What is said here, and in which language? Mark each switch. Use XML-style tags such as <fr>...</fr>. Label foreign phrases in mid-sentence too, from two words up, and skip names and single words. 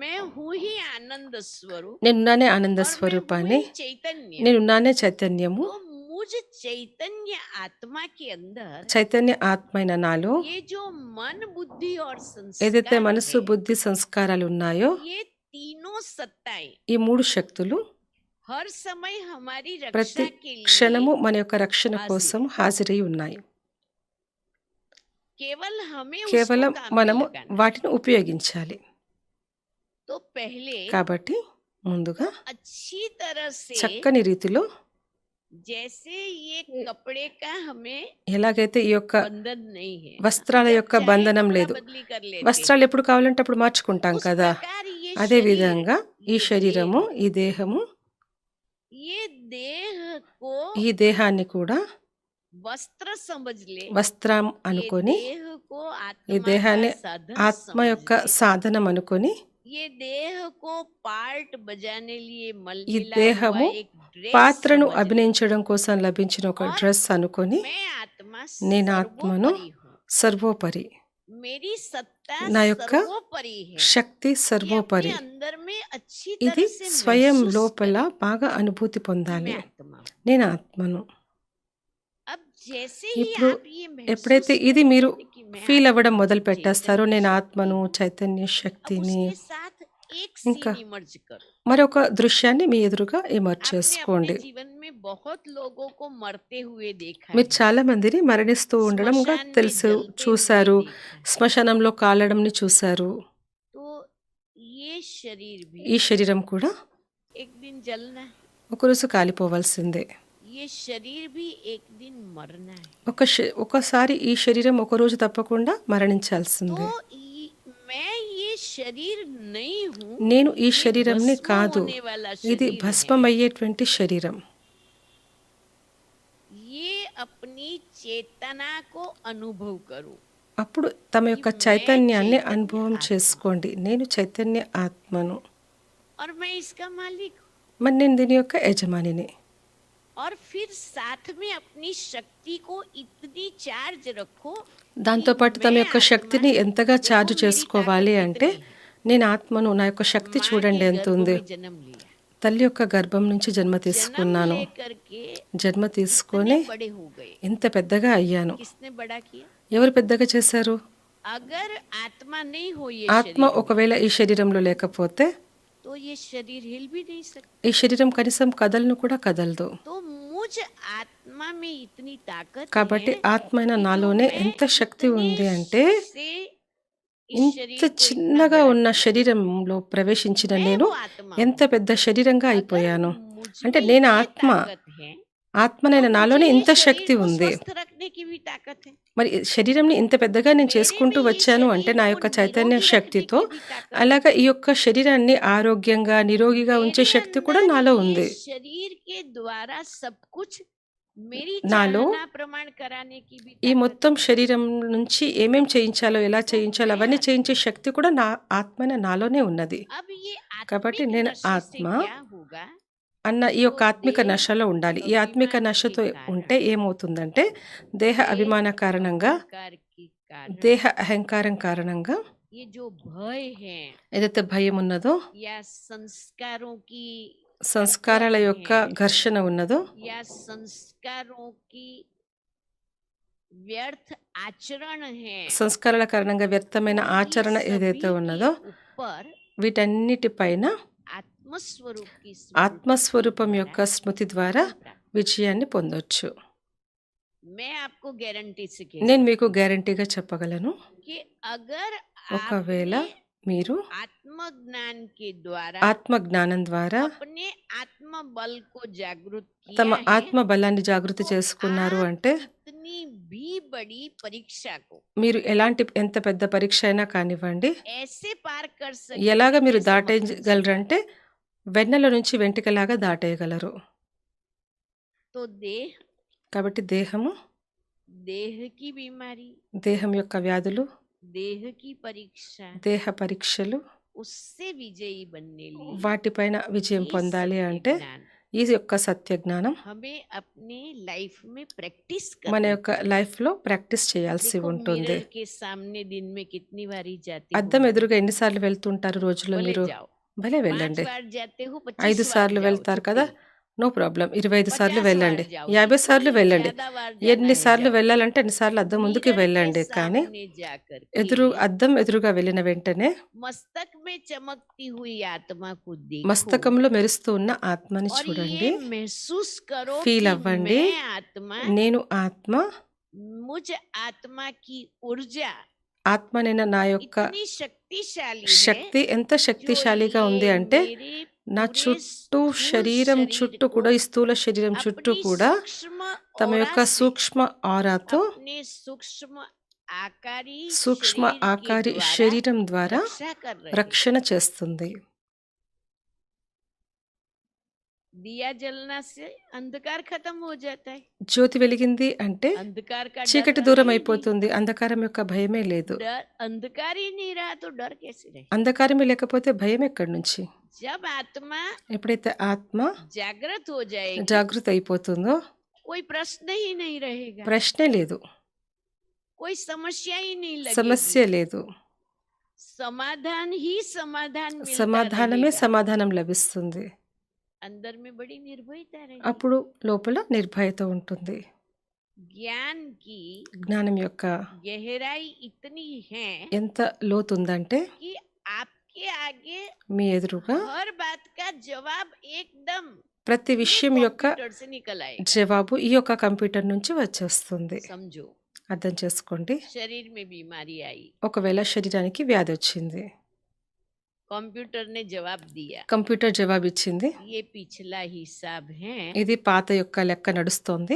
<hi>मैं हूँ ही आनंद स्वरूप</hi> <te>నేనున్నానే ఆనంద</te> <hi>और मैं हूँ</hi> <te>స్వరూపాన్ని,</te> <hi>ही चैतन्य।</hi> <te>నేనున్నానే చైతన్యము,</te> <hi>तो मुझ चैतन्य आत्मा के अंदर</hi> <te>చైతన్య ఆత్మైన నాలో</te> <hi>ये जो मन बुद्धि और</hi> <te>ఏదైతే</te> <hi>संस्कार</hi> <te>మనస్సు,</te> <hi>है,</hi> <te>బుద్ధి, సంస్కారాలు ఉన్నాయో</te> <hi>ये तीनों सत्ताएं</hi> <te>ఈ 3 శక్తులు</te> <hi>हर समय हमारी</hi> <te>ప్రతి</te> <hi>रक्षा के लिए</hi> <te>క్షణము మన యొక్క రక్షణ</te> <hi>हाजिर</hi> <te>కోసం హాజరై ఉన్నాయి.</te> <hi>केवल हमें उसको</hi> <te>కేవలం</te> <hi>काम में</hi> <te>మనము</te> <hi>लगाना है।</hi> <te>వాటిని ఉపయోగించాలి.</te> <hi>तो पहले</hi> <te>కాబట్టి ముందుగా</te> <hi>अच्छी तरह से</hi> <te>చక్కని రీతిలో</te> <hi>जैसे ये कपड़े का हमें</hi> <te>ఎలాగైతే ఈ యొక్క</te> <hi>बंधन नहीं है,</hi> <te>వస్త్రాల</te> <hi>जब</hi> <te>యొక్క</te> <hi>चाहे</hi> <te>బంధనం</te> <hi>कपड़ा</hi> <te>లేదు.</te> <hi>बदली कर लेते हैं,</hi> <te>వస్త్రాలు ఎప్పుడు కావాలంటే అప్పుడు మార్చుకుంటాం</te> <hi>उस</hi> <te>కదా.</te> <hi>प्रकार ये</hi> <te>అదే</te> <hi>शरीर,</hi> <te>విధంగా ఈ</te> <hi>ये</hi> <te>శరీరము,</te> <hi>देह,</hi> <te>ఈ దేహము,</te> <hi>ये देह को</hi> <te>ఈ దేహాన్ని కూడా</te> <hi>वस्त्र समझ ले,</hi> <te>వస్త్రం</te> <hi>ये</hi> <te>అనుకొని,</te> <hi>देह को</hi> <te>ఈ</te> <hi>आत्मा</hi> <te>దేహాన్ని</te> <hi>का साधन</hi> <te>ఆత్మ</te> <hi>समझ</hi> <te>యొక్క</te> <hi>ले,</hi> <te>సాధనం అనుకొని,</te> <hi>ये देह को पार्ट बजाने लिए</hi> <te>ఈ</te> <hi>मिला हुआ</hi> <te>దేహము</te> <hi>एक ड्रेस</hi> <te>పాత్రను</te> <hi>समझ ले।</hi> <te>అభినయించడం కోసం లభించిన ఒక</te> <hi>और</hi> <te>డ్రెస్ అనుకొని,</te> <hi>मैं आत्मा</hi> <te>నేను ఆత్మను,</te> <hi>सर्वोपरि हूँ,</hi> <te>సర్వోపరి,</te> <hi>मेरी सत्ता</hi> <te>నా యొక్క</te> <hi>सर्वोपरि है।</hi> <te>శక్తి</te> <hi>ये अपने</hi> <te>సర్వోపరి.</te> <hi>अंदर में अच्छी</hi> <te>ఇది</te> <hi>तरह से</hi> <te>స్వయం</te> <hi>महसूस</hi> <te>లోపల</te> <hi>करे</hi> <te>బాగా అనుభూతి</te> <hi>कि</hi> <te>పొందాలి.</te> <hi>मैं आत्मा हूँ।</hi> <te>నేను ఆత్మను.</te> <hi>अब जैसे ही</hi> <te>ఇప్పుడు</te> <hi>आप ये महसूस</hi> <te>ఎప్పుడైతే ఇది మీరు</te> <hi>करेंगे कि मैं</hi> <te>ఫీల్</te> <hi>आत्मा</hi> <te>అవ్వడం</te> <hi>हूँ,</hi> <te>మొదలు పెట్టేస్తారో,</te> <hi>चैतन्य</hi> <te>నేను</te> <hi>शक्ति</hi> <te>ఆత్మను,</te> <hi>हूँ,</hi> <te>చైతన్య</te> <hi>अब</hi> <te>శక్తిని,</te> <hi>उसके साथ एक</hi> <te>ఇంకా</te> <en>scene emerge</en> <hi>करो।</hi> <te>మరొక దృశ్యాన్ని మీ ఎదురుగా ఎమర్జ్</te> <hi>आपने</hi> <te>చేసుకోండి.</te> <hi>अपने जीवन में बहुत लोगों को मरते हुए देखा</hi> <te>మీరు</te> <hi>है,</hi> <te>చాలా మందిని మరణిస్తూ ఉండడంగా</te> <hi>स्मशान में</hi> <te>తెలుసు,</te> <hi>जलते हुए</hi> <te>చూశారు,</te> <hi>देखा है।</hi> <te>శ్మశానంలో కాలడంని చూశారు.</te> <hi>तो ये शरीर</hi> <te>ఈ</te> <hi>भी</hi> <te>శరీరం కూడా</te> <hi>एक दिन जलना है,</hi> <te>ఒకరోజు కాలిపోవాల్సిందే.</te> <hi>ये शरीर भी एक दिन मरना है।</hi> <te>ఒకసారి ఈ శరీరం ఒకరోజు తప్పకుండా మరణించాల్సిందే.</te> <hi>तो मैं ये शरीर नहीं हूँ,</hi> <te>నేను ఈ</te> <hi>ये</hi> <te>శరీరంని</te> <hi>भस्म</hi> <te>కాదు,</te> <hi>होने वाला</hi> <te>ఇది</te> <hi>शरीर है।</hi> <te>భస్మమయ్యేటువంటి శరీరం.</te> <hi>ये अपनी चेतना को अनुभव करो</hi> <te>అప్పుడు తమ యొక్క</te> <hi>कि मैं</hi> <te>చైతన్యాన్ని</te> <hi>चैतन्य</hi> <te>అనుభవం</te> <hi>आत्मा</hi> <te>చేసుకోండి. నేను చైతన్య ఆత్మను,</te> <hi>और मैं इसका मालिक हूँ।</hi> <te>మరి నేను దీని యొక్క యజమానిని.</te> <hi>और फिर साथ में अपनी शक्ति को इतनी चार्ज रखो</hi> <te>దాంతోపాటు తమ యొక్క శక్తిని ఎంతగా ఛార్జ్ చేసుకోవాలి అంటే, నేను ఆత్మను, నా యొక్క శక్తి</te> <hi>माँ</hi> <te>చూడండి</te> <hi>के</hi> <te>ఎంత</te> <hi>गर्भ</hi> <te>ఉంది.</te> <hi>में जन्म लिया,</hi> <te>తల్లి యొక్క గర్భం నుంచి జన్మ</te> <hi>जन्म</hi> <te>తీసుకున్నాను.</te> <hi>लेकर के</hi> <te>జన్మ తీసుకొని</te> <hi>इतने बड़े हो गए।</hi> <te>ఇంత పెద్దగా అయ్యాను.</te> <hi>किसने बड़ा किया?</hi> <te>ఎవరు పెద్దగా చేశారు?</te> <hi>अगर आत्मा नहीं हो ये</hi> <te>ఆత్మ</te> <hi>शरीर में,</hi> <te>ఒకవేళ ఈ శరీరంలో లేకపోతే</te> <hi>तो ये शरीर हिल भी नहीं सकता।</hi> <te>ఈ శరీరం కనీసం కదలను కూడా కదలదు.</te> <hi>तो मुझ आत्मा में इतनी ताकत</hi> <te>కాబట్టి</te> <hi>है</hi> <te>ఆత్మైన</te> <hi>कि जो</hi> <te>నాలోనే</te> <hi>मैं</hi> <te>ఎంత శక్తి ఉంది</te> <hi>इतने</hi> <te>అంటే,</te> <hi>से इस</hi> <te>ఇంత</te> <hi>शरीर को इतना</hi> <te>చిన్నగా</te> <hi>बड़ा</hi> <te>ఉన్న</te> <hi>किया।</hi> <te>శరీరంలో ప్రవేశించిన</te> <hi>मैं</hi> <te>నేను</te> <hi>वो आत्मा</hi> <te>ఎంత</te> <hi>हूँ।</hi> <te>పెద్ద శరీరంగా</te> <hi>अगर</hi> <te>అయిపోయాను.</te> <hi>मुझ</hi> <te>అంటే</te> <hi>में</hi> <te>నేను</te> <hi>ये</hi> <te>ఆత్మ,</te> <hi>ताकत है,</hi> <te>ఆత్మనైన</te> <hi>तो</hi> <te>నాలోనే</te> <hi>मुझे ये</hi> <te>ఇంత శక్తి</te> <hi>शरीर को</hi> <te>ఉంది.</te> <hi>स्वस्थ रखने की भी ताकत है।</hi> <te>మరి శరీరంని ఇంత పెద్దగా నేను</te> <hi>मेरे</hi> <te>చేసుకుంటూ</te> <hi>में ये</hi> <te>వచ్చాను అంటే</te> <hi>शरीर</hi> <te>నా</te> <hi>को</hi> <te>యొక్క చైతన్య</te> <hi>निरोगी</hi> <te>శక్తితో,</te> <hi>रखने की भी ताकत है।</hi> <te>అలాగా ఈ యొక్క శరీరాన్ని ఆరోగ్యంగా, నిరోగిగా ఉంచే</te> <hi>मेरे</hi> <te>శక్తి కూడా</te> <hi>अंदर</hi> <te>నాలో</te> <hi>ये</hi> <te>ఉంది.</te> <hi>शरीर के द्वारा सब कुछ मेरी</hi> <te>నాలో</te> <hi>चाहना प्रमाण कराने की भी</hi> <te>ఈ</te> <hi>ताकत</hi> <te>మొత్తం</te> <hi>है।</hi> <te>శరీరం నుంచి ఏమేం చేయించాలో, ఎలా చేయించాలో</te> <hi>मैं</hi> <te>అవన్నీ</te> <hi>आत्मा</hi> <te>చేయించే</te> <hi>हूँ।</hi> <te>శక్తి కూడా నా ఆత్మైన నాలోనే ఉన్నది.</te> <hi>अब ये</hi> <te>కాబట్టి</te> <hi>आत्मिक</hi> <te>నేను</te> <hi>नशे से</hi> <te>ఆత్మ</te> <hi>क्या होगा?</hi> <te>అన్న ఈ</te> <hi>तो</hi> <te>యొక్క ఆత్మిక</te> <hi>देह</hi> <te>నశలో ఉండాలి. ఈ ఆత్మిక</te> <hi>अभिमान के</hi> <te>నశతో ఉంటే</te> <hi>कारण,</hi> <te>ఏమవుతుందంటే, దేహ</te> <hi>देह</hi> <te>అభిమాన కారణంగా,</te> <hi>अहंकार के कारण,</hi> <te>దేహ అహంకారం కారణంగా</te> <hi>ये जो भय है</hi> <te>ఏదైతే భయం ఉన్నదో,</te> <hi>या संस्कारों की</hi> <te>సంస్కారాల</te> <hi>टक्कर</hi> <te>యొక్క</te> <hi>है</hi> <te>ఘర్షణ ఉన్నదో,</te> <hi>या संस्कारों की व्यर्थ आचरण है,</hi> <te>సంస్కారాల కారణంగా వ్యర్థమైన</te> <hi>तो इन</hi> <te>ఆచరణ ఏదైతే</te> <hi>सभी</hi> <te>ఉన్నదో,</te> <hi>के ऊपर</hi> <te>వీటన్నిటిపైన</te> <hi>आत्मस्वरूप की स्मृति</hi> <te>ఆత్మస్వరూపం యొక్క</te> <hi>द्वारा</hi> <te>స్మృతి ద్వారా</te> <hi>विजय प्राप्त।</hi> <te>విజయాన్ని పొందొచ్చు.</te> <hi>मैं आपको गारंटी से कह</hi> <te>నేను</te> <hi>सकती</hi> <te>మీకు గ్యారంటీగా చెప్పగలను,</te> <hi>हूँ कि अगर</hi> <te>ఒకవేళ</te> <hi>आपने</hi> <te>మీరు</te> <hi>आत्मज्ञान के द्वारा</hi> <te>ఆత్మ జ్ఞానం ద్వారా</te> <hi>अपने आत्म बल को जागृत</hi> <te>తమ</te> <hi>किया है,</hi> <te>ఆత్మ బలాన్ని జాగృతి</te> <hi>तो</hi> <te>చేసుకున్నారు</te> <hi>आप</hi> <te>అంటే,</te> <hi>कितनी भी बड़ी परीक्षा को</hi> <te>మీరు ఎంత పెద్ద పరీక్ష అయినా కానివ్వండి,</te> <hi>ऐसे पार कर</hi> <te>ఎలాగ</te> <hi>सकेंगे</hi> <te>మీరు</te> <hi>जैसे मक्खन से</hi> <te>దాటేయగలరంటే, వెన్నెల నుంచి వెంట్రుకలాగా దాటేయగలరు.</te> <hi>तो देह</hi> <te>కాబట్టి దేహము,</te> <hi>देह की बीमारी,</hi> <te>దేహం యొక్క వ్యాధులు,</te> <hi>देह की परीक्षा,</hi> <te>దేహ పరీక్షలు,</te> <hi>उससे विजयी बनने लिए</hi> <te>వాటిపైన విజయం</te> <hi>ये</hi> <te>పొందాలి</te> <hi>सत्य</hi> <te>అంటే,</te> <hi>ज्ञान</hi> <te>ఈ యొక్క సత్య జ్ఞానం</te> <hi>हमें अपने लाइफ में प्रैक्टिस</hi> <te>మన</te> <hi>करनी</hi> <te>యొక్క</te> <hi>चाहिए।</hi> <te>లైఫ్లో ప్రాక్టీస్ చేయాల్సి</te> <hi>देखो</hi> <te>ఉంటుంది.</te> <hi>मिरर के सामने दिन में कितनी बारी जाते</hi> <te>అద్దం</te> <hi>हो?</hi> <te>ఎదురుగా ఎన్నిసార్లు వెళ్తుంటారు రోజులో</te> <hi>भले</hi> <te>మీరు?</te> <hi>जाओ,</hi> <te>భలే</te> <hi>5</hi> <te>వెళ్ళండి.</te> <hi>बार जाते हो,</hi> <te>5</te> <hi>25 बार</hi> <te>సార్లు</te> <hi>जाओ,</hi> <te>వెళ్తారు కదా,</te> <hi>छुट्टी।</hi> <en>no problem.</en> <te>25 సార్లు</te> <hi>50 बार</hi> <te>వెళ్ళండి,</te> <hi>जाओ,</hi> <te>50 సార్లు</te> <hi>जितनी</hi> <te>వెళ్ళండి.</te> <hi>ज्यादा बार जाना है</hi> <te>ఎన్నిసార్లు</te> <hi>जाओ।</hi> <te>వెళ్ళాలంటే అన్నిసార్లు అద్దం ముందుకి</te> <hi>मिरर के</hi> <te>వెళ్ళండి. కానీ</te> <hi>सामने जाकर के</hi> <te>అద్దం ఎదురుగా వెళ్ళిన వెంటనే</te> <hi>मस्तक में चमकती हुई आत्मा को देखो</hi> <te>మస్తకంలో మెరుస్తూ ఉన్న ఆత్మని</te> <hi>और</hi> <te>చూడండి,</te> <hi>ये महसूस करो</hi> <te>ఫీల్</te> <hi>कि</hi> <te>అవ్వండి.</te> <hi>मैं आत्मा,</hi> <te>నేను ఆత్మ,</te> <hi>मुझ आत्मा की ऊर्जा</hi> <te>ఆత్మనైన నా యొక్క</te> <hi>इतनी शक्तिशाली है</hi> <te>శక్తి ఎంత</te> <hi>जो</hi> <te>శక్తిశాలిగా ఉంది</te> <hi>ये</hi> <te>అంటే</te> <hi>मेरे</hi> <te>నా</te> <hi>पूरे</hi> <te>చుట్టూ</te> <hi>स्थूल</hi> <te>శరీరం</te> <hi>शरीर</hi> <te>చుట్టూ</te> <hi>को</hi> <te>కూడా, ఈ స్థూల శరీరం చుట్టూ</te> <hi>अपनी</hi> <te>కూడా</te> <hi>सूक्ष्म</hi> <te>తమ</te> <hi>ऑरा</hi> <te>యొక్క</te> <hi>से,</hi> <te>సూక్ష్మ ఆరాతో,</te> <hi>अपने सूक्ष्म आकारी</hi> <te>సూక్ష్మ</te> <hi>शरीर के</hi> <te>ఆకారి</te> <hi>द्वारा</hi> <te>శరీరం ద్వారా</te> <hi>रक्षा कर रहे हैं।</hi> <te>రక్షణ చేస్తుంది.</te> <hi>दिया जलना से अंधकार खत्म हो जाता है।</hi> <te>జ్యోతి వెలిగింది అంటే</te> <hi>अंधकार का डर</hi> <te>చీకటి</te> <hi>रहा</hi> <te>దూరం</te> <hi>ही नहीं।</hi> <te>అయిపోతుంది. అంధకారం యొక్క భయమే లేదు.</te> <hi>डर, अंधकार ही नहीं रहा तो डर कैसे रहे?</hi> <te>అంధకారమే లేకపోతే భయం ఎక్కడి నుంచి?</te> <hi>जब आत्मा</hi> <te>ఎప్పుడైతే ఆత్మ</te> <hi>जागृत हो जाएगी,</hi> <te>జాగృత అయిపోతుందో</te> <hi>कोई प्रश्न ही नहीं रहेगा,</hi> <te>ప్రశ్నే లేదు,</te> <hi>कोई समस्या ही नहीं</hi> <te>సమస్య</te> <hi>लगेगी,</hi> <te>లేదు.</te> <hi>समाधान ही समाधान मिलता</hi> <te>సమాధానమే</te> <hi>रहेगा।</hi> <te>సమాధానం లభిస్తుంది.</te> <hi>अंदर में बड़ी निर्भयता रहेगी।</hi> <te>అప్పుడు లోపల నిర్భయత ఉంటుంది.</te> <hi>ज्ञान की</hi> <te>జ్ఞానం యొక్క</te> <hi>गहराई इतनी है</hi> <te>ఎంత లోతుందంటే</te> <hi>कि आपके आगे</hi> <te>మీ ఎదురుగా</te> <hi>हर बात का जवाब एकदम</hi> <te>ప్రతి</te> <hi>ये</hi> <te>విషయం యొక్క</te> <hi>कंप्यूटर से निकल आएगा।</hi> <te>జవాబు ఈ యొక్క కంప్యూటర్ నుంచి వచ్చేస్తుంది.</te> <hi>समझो,</hi> <te>అర్థం చేసుకోండి.</te> <hi>शरीर में बीमारी आई,</hi> <te>ఒకవేళ శరీరానికి వ్యాధి వచ్చింది,</te> <hi>कंप्यूटर ने जवाब दिया,</hi> <te>కంప్యూటర్ జవాబు ఇచ్చింది,</te> <hi>ये पिछला हिसाब है,</hi> <te>ఇది పాత యొక్క లెక్క నడుస్తోంది,</te>